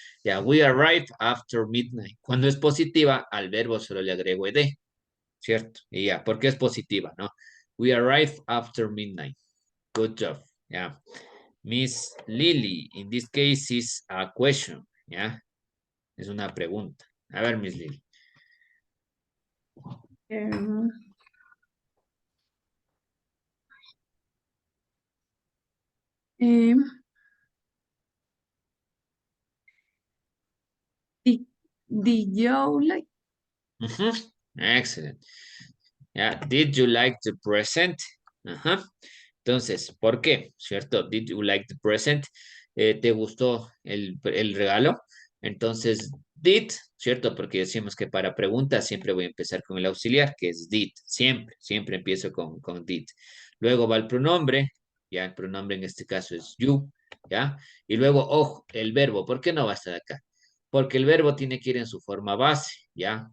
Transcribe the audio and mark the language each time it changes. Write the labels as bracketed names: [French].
[English] Ya, we arrive after midnight. [Spanish] Cuando es positiva, al verbo solo le agrego ed, ¿cierto? Y ya, porque es positiva, ¿no? [English] We arrive after midnight. Good job. Ya. Miss Lily, in this case is a question, ¿ya? [Spanish] Es una pregunta. [English] A ver, Miss Lily. Um, um, did you like? Excellent. Ya, did you like the present? Ajá. [Spanish] Entonces, ¿por qué? ¿Cierto? [English] Did you like the present? [Spanish] ¿Te gustó el regalo? Entonces, did, ¿cierto? Porque decimos que para preguntas siempre voy a empezar con el auxiliar, que es did. Siempre empiezo con did. Luego va el pronombre, ya el pronombre en este caso es you, ¿ya? Y luego, ojo, el verbo. ¿Por qué no va a estar acá? Porque el verbo tiene que ir en su forma base, ¿ya?